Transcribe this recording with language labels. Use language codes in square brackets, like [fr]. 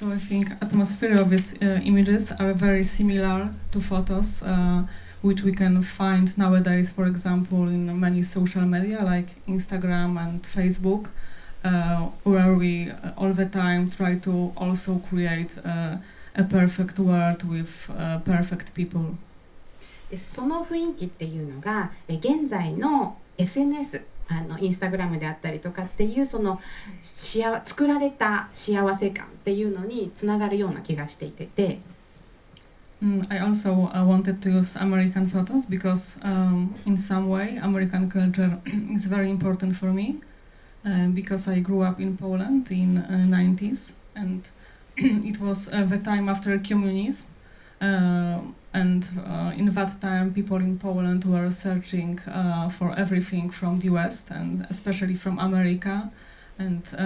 [en] So I think atmosphere of these images are very similar to photos which we can find nowadays, for example, in many social media like Instagram and Facebook, where we all the time try to also create a perfect world with perfect people. [ja] でその雰囲気っていうのが現在の SNS、インスタグラムであったりとかっていうその作られた幸せ感っていうのにつながるような気がしていて。 [en] I also wanted to use American photos because in some way American culture is very important for me because I grew up in Poland in 90s and it was the time after communism and in that time people in Poland were searching for everything from the West and especially from America and